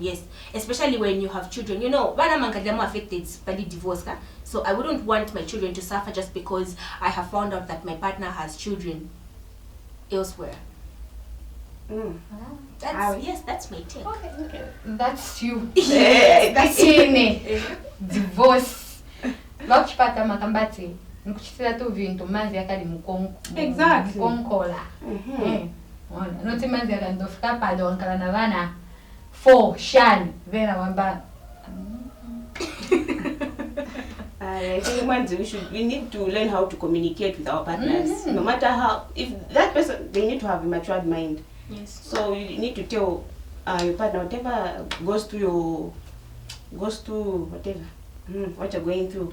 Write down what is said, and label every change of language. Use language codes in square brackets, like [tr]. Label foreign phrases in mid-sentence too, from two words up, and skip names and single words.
[en] Yes, especially when you have children. You know, when I'm affected by divorce, so I wouldn't want my children to suffer just because I have found out that my partner has children elsewhere. That's my take. Okay. That's you. That's divorce. [bem] Wakipata makambati nikuchitira tu vintu manzi yakali mukonko. [en] Exactly. [bem] Mukonkola. Noti manzi yakandofika pale wankala na vana 4 shani vena wamba. [en] I think we need to learn how to communicate with our partners. No matter how, if that person, they need to have a matured mind. Yes. So you need to tell your partner whatever goes through whatever what you're going through.